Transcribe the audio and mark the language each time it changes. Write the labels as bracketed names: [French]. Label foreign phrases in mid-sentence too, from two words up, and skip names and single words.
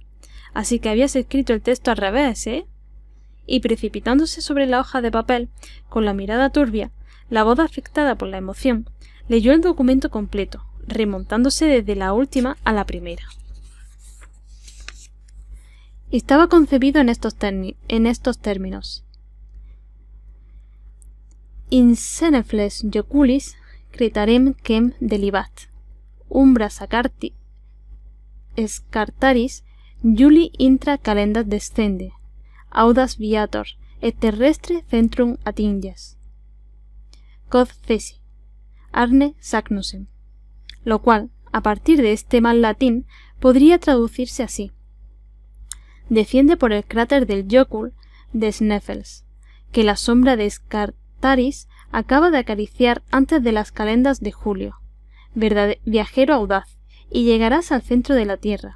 [Spanish] —Así que habías escrito el texto al revés, ¿eh? Y precipitándose sobre la hoja de papel, con la mirada turbia, la voz afectada por la emoción, leyó el documento completo, remontándose desde la última a la primera. Estaba concebido en estos términos. [Latin] In senefles joculis critarem quem delibat, umbra scartaris Juli intra calendas descende, audas viator, et terrestre centrum atinges. Quod cesi, Arne Saknussemm. [Spanish] Lo cual, a partir de este mal latín, podría traducirse así. Desciende por el cráter del Jokul de Sneffels, que la sombra de Taris acaba de acariciar antes de las calendas de julio. Viajero audaz, y llegarás al centro de la Tierra.